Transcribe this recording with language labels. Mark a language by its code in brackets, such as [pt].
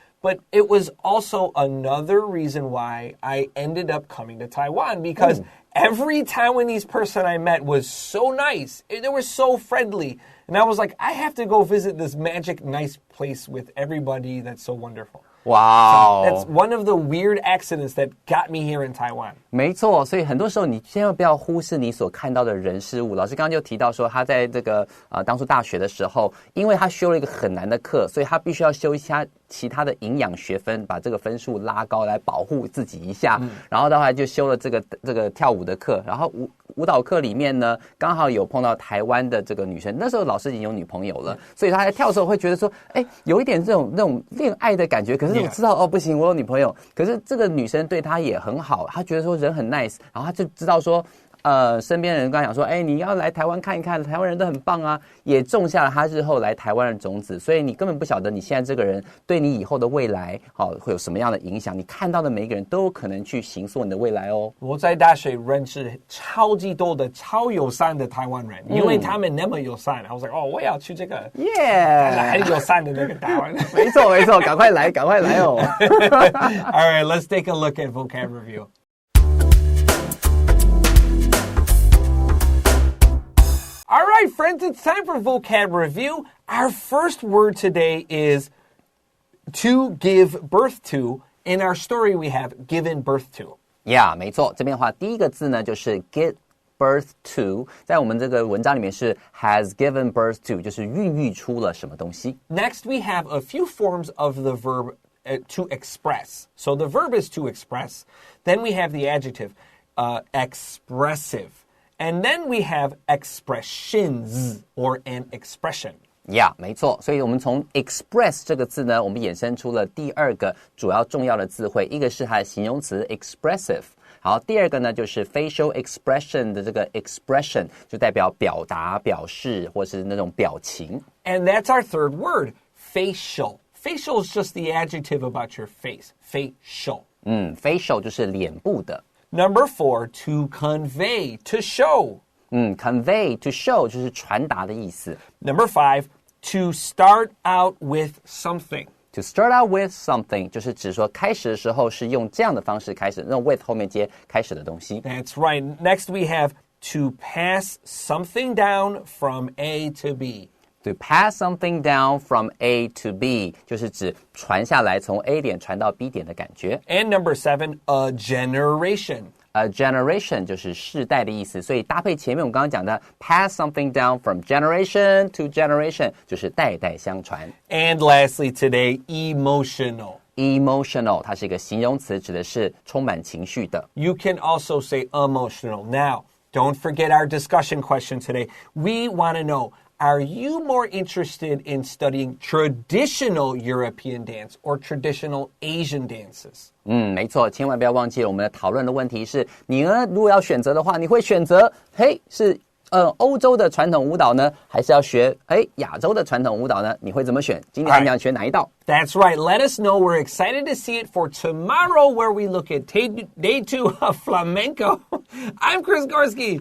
[en] But it was also another reason why I ended up coming to Taiwan. Because every Taiwanese person I met was so nice. They were so friendly. And I was like, I have to go visit this magic nice place with everybody that's so wonderful. Wow. So that's one of the weird accidents that got me here in Taiwan. [zh] 没错，所以很多时候你千万不要忽视你所看到的人事物。老师刚刚就提到说，他在这个当初大学的时候，因为他修了一个很难的课，所以他必须要修一下其他的营养学分，把这个分数拉高来保护自己一下。然后到后来就修了这个跳舞的课，然后舞蹈课里面呢，刚好有碰到台湾的这个女生，那时候老师已经有女朋友了，所以他在跳的时候会觉得说，哎，有一点那种恋爱的感觉。可是我知道哦，不行，我有女朋友。可是这个女生对他也很好，他觉得说人很 nice， 然后他就知道说。身边的人跟他讲说，哎，你要来台湾看一看，台湾人都很棒啊，也种下了他日后来台湾的种子，所以你根本不晓得你现在这个人对你以后的未来，会有什么样的影响。你看到的每一个人都有可能去形塑你的未来哦。我在大学认识超级多的超友善的台湾人，因为他们那么友善。 [en] I was like， [zh] 哦，我也要去这个，很友善的那个台湾。没错，赶快来哦。 [en] All right, let's take a look at vocab review. All right, friends, it's time for vocab review. Our first word today is to give birth to. In our story, we have given birth to. Yeah, [zh] 没错。这边的话，第一个字呢就是 [en] give birth to， [zh] 在我们这个文章里面是 [en] has given birth to， [zh] 就是孕育出了什么东西。 [en] Next, we have a few forms of the verb to express. So the verb is to express. Then we have the adjective expressive.And then we have expressions or an expression. [zh] Yeah, 没错。所以我们从 express 这个字呢，我们衍生出了第二个主要重要的字汇，一个是它的形容词 expressive。好，第二个呢就是 [en] facial expression [zh] 的这个 expression， 就代表表达、表示或是那种表情。 [en] And that's our third word, facial. Facial is just the adjective about your face. Facial. [zh] Facial 就是脸部的。 [en] Number 4, to convey, to show. Convey, to show [zh] 就是传达的意思。 [en] Number 5, to start out with something. To start out with something [zh] 就是指说开始的时候是用这样的方式开始，那种 with 后面接开始的东西。 [en] That's right. Next we have to pass something down from A to B.To pass something down from A to B [zh] 就是指传下来从 A 点传到 B 点的感觉。 [en] And number 7, a generation. A generation [zh] 就是世代的意思，所以搭配前面我们刚刚讲的 [en] pass something down from generation to generation [zh] 就是代代相传。 [en] And lastly today, emotional. [zh] Emotional 它是一个形容词，指的是充满情绪的。 [en] You can also say emotional. Now, don't forget our discussion question today. We want to know,Are you more interested in studying traditional European dance or traditional Asian dances? [zh] 没错，千万不要忘记了我们的讨论的问题是，你呢如果要选择的话，你会选择是欧洲的传统舞蹈呢，还是要学亚洲的传统舞蹈呢？你会怎么选？今天你想学哪一道？ [en] That's right. Let us know. We're excited to see it for tomorrow where we look at day 2 of Flamenco. I'm Chris Gorski.